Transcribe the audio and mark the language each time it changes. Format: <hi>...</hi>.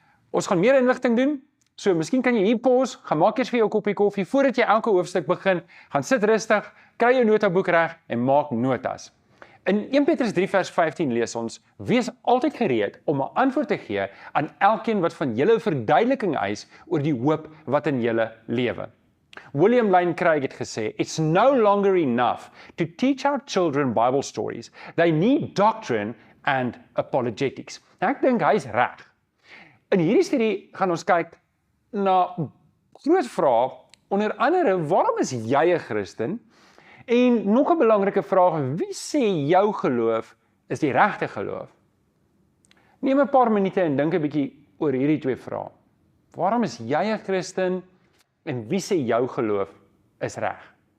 <af>Ons gaan meer inligting doen, so miskien kan jy hier pause, gaan maak eers vir jou 'n koppie koffie, voordat jy elke hoofstuk begin, gaan sit rustig, kry jou notaboek reg en maak notas. In 1 Petrus 3 vers 15 lees ons, wees altyd gereed om 'n antwoord te gee aan elkeen wat van julle 'n verduideliking eis oor die hoop wat in julle lewe.</af> <en>William Lane Craig het gesê, it's no longer enough to teach our children Bible stories. They need doctrine and apologetics.</en> <af>Nou, ek dink hy is reg. In hierdie studie gaan ons kyk na groot vrae, onder andere, waarom is jy 'n Christen? En nog 'n belangrike vraag, wie sê jou geloof is die regte geloof? Neem 'n paar minute en dink 'n bietjie oor hierdie twee vrae. Waarom is jy 'n Christen en wie sê jou geloof is reg?</af>